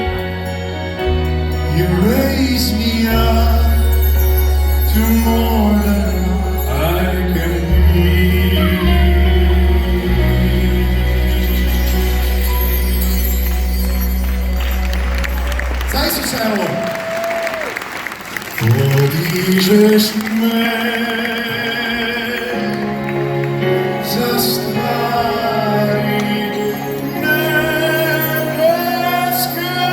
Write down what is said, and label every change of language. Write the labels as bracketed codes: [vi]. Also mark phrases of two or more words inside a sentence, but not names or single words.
[en] You raise me up to more than I can be. [hr] Za Isusa, evo. Podižeš me za stvari nebeske.